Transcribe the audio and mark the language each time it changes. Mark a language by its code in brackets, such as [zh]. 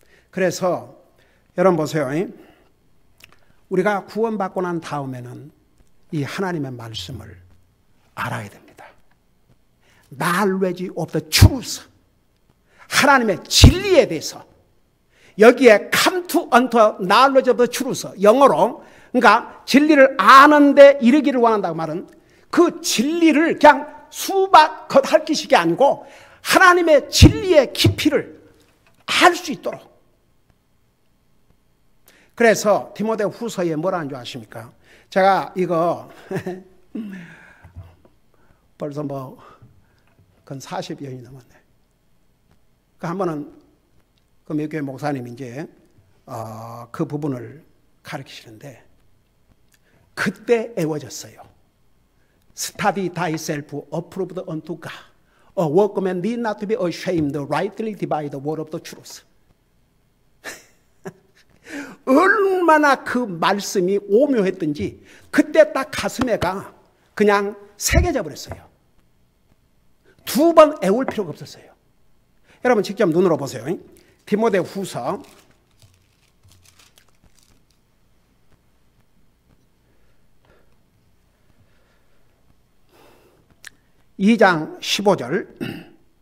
[ko] 그래서 여러분 보세요. 우리가 구원받고 난 다음에는 이 하나님의 말씀을 알아야 됩니다. [en] Knowledge of the truth. [ko] 하나님의 진리에 대해서. 여기에 [en] come to unto knowledge of the truth. [ko] 영어로 그러니까 진리를 아는데 이르기를 원한다고 말은 그 진리를 그냥 수박 겉핥기식이 아니고 하나님의 진리의 깊이를 알 수 있도록. 그래서 디모데 후서에 뭐라는 줄 아십니까? 제가 이거 벌써 그건 40년이 넘었네. 그 한 번은 그 몇교회 목사님이 이제 그 부분을 가르치시는데 그때 애워졌어요. [en] Study thyself approved unto God. A workman need not to be ashamed, rightly divide the word of the truth. [ko] 얼마나 그 말씀이 오묘했던지 그때 딱 가슴에가 그냥 새겨져 버렸어요. 2번 애울 필요가 없었어요. 여러분 직접 눈으로 보세요. 디모데 후서 2장 15절.